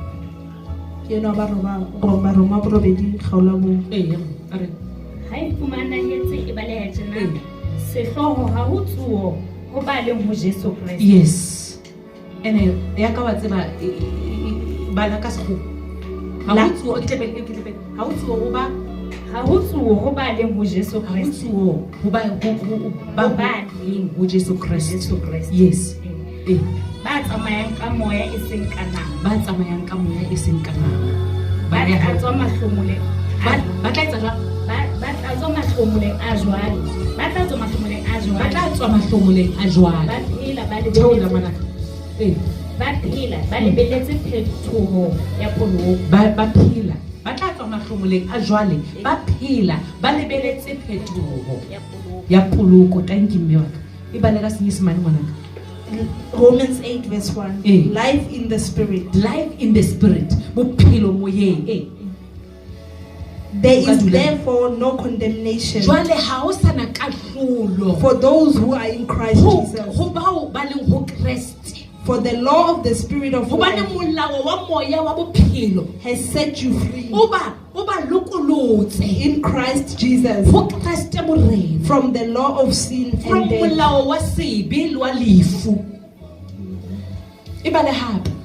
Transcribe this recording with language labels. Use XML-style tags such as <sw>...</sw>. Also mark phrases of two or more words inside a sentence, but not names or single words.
<en>Yes. And yes.</en> <st>Ba tsamayang ka moya e seng kana. Ba tla mahlomoleng a jwale. Ba phela ba lebeletse phetoho ya poloko. Ba phela ba tla tswa mahlomoleng a jwale. Ba phela ba lebeletse phetoho ya poloko.</st> <en>Thank you</en> <st>mme wa ka. E bana ka Senyesemane ngwanaka.</st> <en>Romans 8 verse 1. Life in the spirit. Life in the spirit.</en> <st>Bophelo moyeng.</st> <en>There is therefore no condemnation</en> <st>jwale ha o sana kahlolo</st> <en>for those who are in Christ Jesus.</en> <st>Ho bao ba leng ho Christ.</st> <en>For the law of the spirit of life has set you free in Christ Jesus from the law of sin and death.</en>